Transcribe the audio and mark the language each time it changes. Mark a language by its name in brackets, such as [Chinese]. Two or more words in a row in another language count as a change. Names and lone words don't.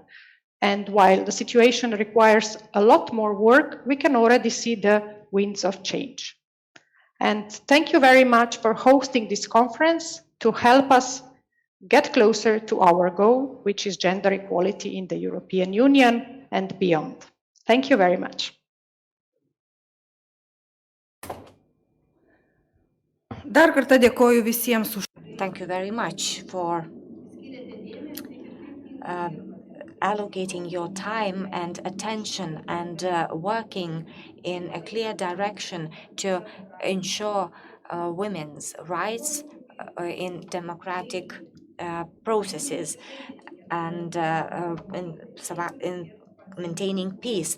[English] And while the situation requires a lot more work, we can already see the winds of change. And thank you very much for hosting this conference to help us get closer to our goal, which is gender equality in the European Union and beyond. Thank you very much. [Lithuanian] Dar kartą dėkoju visiems už. [English] Thank you very much for allocating your time and attention and working in a clear direction to ensure women's rights in democratic processes and in maintaining peace.